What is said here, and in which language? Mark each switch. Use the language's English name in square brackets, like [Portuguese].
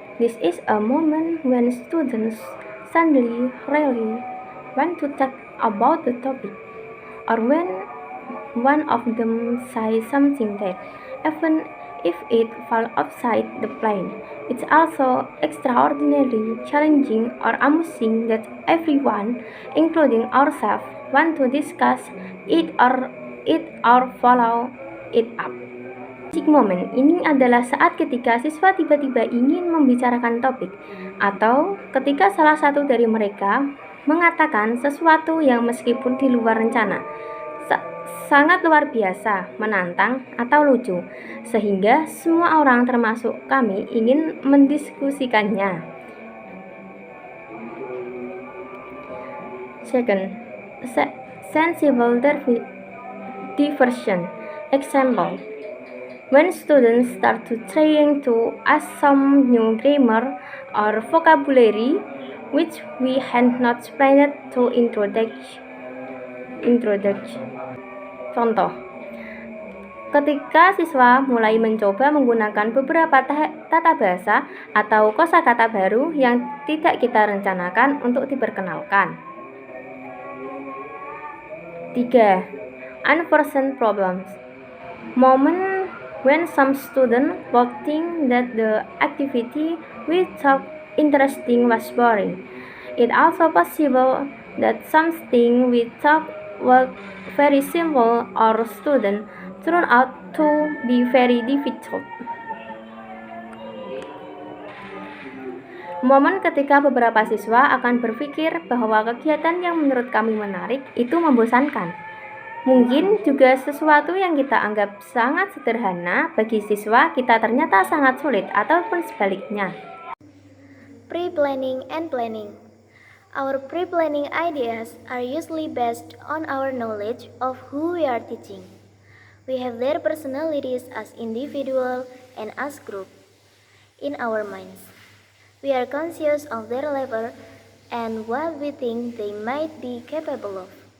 [English] This is a moment when students suddenly really want to talk about the topic, or when one of them says something that, even if it falls outside the plan, it's also extraordinarily challenging or amusing that everyone, including ourselves, want to discuss it or follow it up. Magic moment [Indonesian] ini adalah saat ketika siswa tiba-tiba ingin membicarakan topik, atau ketika salah satu dari mereka mengatakan sesuatu yang meskipun di luar rencana, sangat luar biasa, menantang, atau lucu, sehingga semua orang termasuk kami ingin mendiskusikannya. [English] Second, sensible diversion. Example: When students start to trying to ask some new grammar or vocabulary which we had not planned to introduce. [Indonesian] Contoh, ketika siswa mulai mencoba menggunakan beberapa tata bahasa atau kosakata baru yang tidak kita rencanakan untuk diperkenalkan. [English] 3. Unforeseen problems. Moment when some student will think that the activity we thought interesting was boring. It also possible that something we thought was very simple or student turn out to be very difficult. [Indonesian] Momen ketika beberapa siswa akan berpikir bahwa kegiatan yang menurut kami menarik itu membosankan. Mungkin juga sesuatu yang kita anggap sangat sederhana bagi siswa kita ternyata sangat sulit ataupun sebaliknya. [English] Pre-planning and planning. Our pre-planning ideas are usually based on our knowledge of who we are teaching. We have their personalities as individual and as group in our minds. We are conscious of their level and what we think they might be capable of.